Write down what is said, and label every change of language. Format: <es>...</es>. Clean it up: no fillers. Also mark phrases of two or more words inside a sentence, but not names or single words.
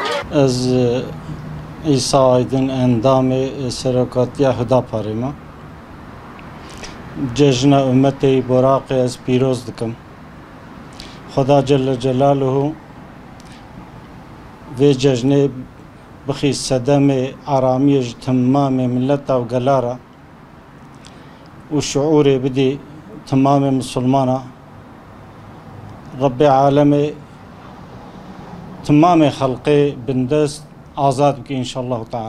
<ku>از عیسی Aydın endamı serokatiya Hüdaparı'ma cejna ümmeti Burak'ı ez piroz dikim. Xuda</ku> <ar>جل جلاله</ar> <ku>ve cejne bixi sedemi aramiye tamamı milleta ve galara و şuuri bidi tamamı Müslümana</ku> <ar>رب العالمين</ar> <ku>tamamı halkı bindest azad ki</ku> <ar>إن شاء الله تعالى.</ar>